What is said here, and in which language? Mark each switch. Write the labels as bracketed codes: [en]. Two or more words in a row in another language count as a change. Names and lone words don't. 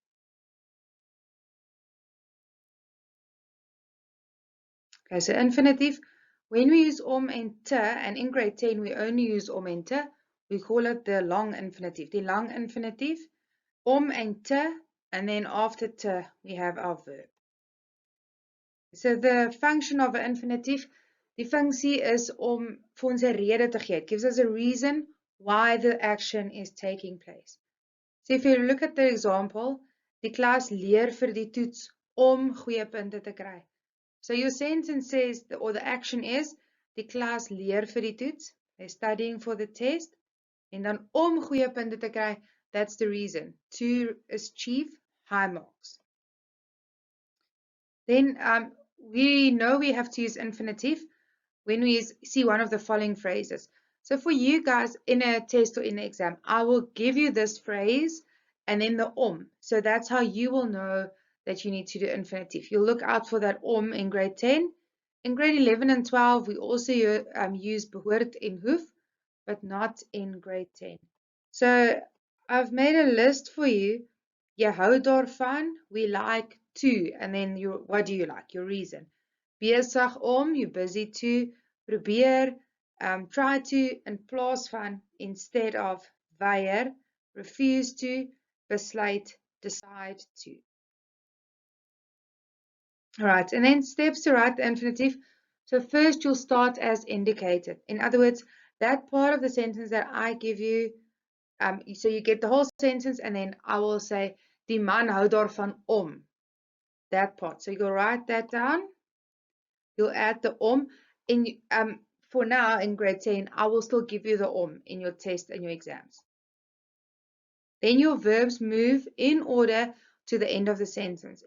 [en] Okay, so infinitive, when we use and te, and in grade 10 we only use and te, we call it the long infinitive. The long infinitive, and te, and then after te we have our verb. So the function of an infinitive, [af] die funksie is om vir ons 'n rede te gee. [en] It gives us a reason why the action is taking place. So if you look at the example, [af] die klas leer vir die toets om goeie punte te kry. [en] So your sentence says, or the action is, [af] die klas leer vir die toets, [en] they're studying for the test, [af] en dan om goeie punte te kry, [en] that's the reason, to achieve high marks. Then we know we have to use infinitive when we see one of the following phrases. So for you guys in a test or in an exam, I will give you this phrase and then the So that's how you will know that you need to do infinitive. You'll look out for that in grade 10. In grade 11 and 12, we also use [af] behoort en hoef, [en] but not in grade 10. So I've made a list for you. [af] Jy hou daarvan, [en] we like to, and then what do you like? Your reason. [af] Besig om, [en] you're busy to, probeer, try to, [af] in plaas van, [en] instead of, weier, refuse to, besluit, decide to. Alright, and then steps to write the infinitive. So first you'll start as indicated. In other words, that part of the sentence that I give you, so you get the whole sentence and then I will say, [af] die man hou daarvan om. [en] That part. So you'll write that down. You'll add the for now in grade 10, I will still give you the in your test and your exams. Then your verbs move in order to the end of the sentence.